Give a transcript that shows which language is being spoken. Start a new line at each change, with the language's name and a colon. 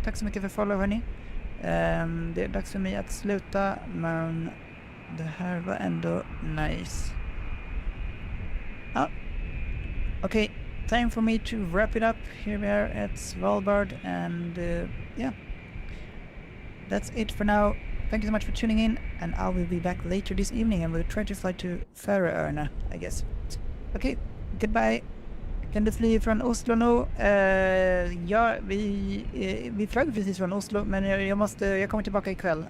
Swedish: Tack så mycket för follow, hörni. Det är dags för mig att sluta, men det här var ändå nice.
English: Okay, time for me to wrap it up. Here we are at Svalbard, and yeah, that's it for now. Thank you so much for tuning in, and I will be back later this evening, and we'll try to fly to Färöarna, I guess. Okay, goodbye.
Swedish: Kan du fly från Oslo nu? Ja, vi flög precis från Oslo, men jag kommer tillbaka ikväll.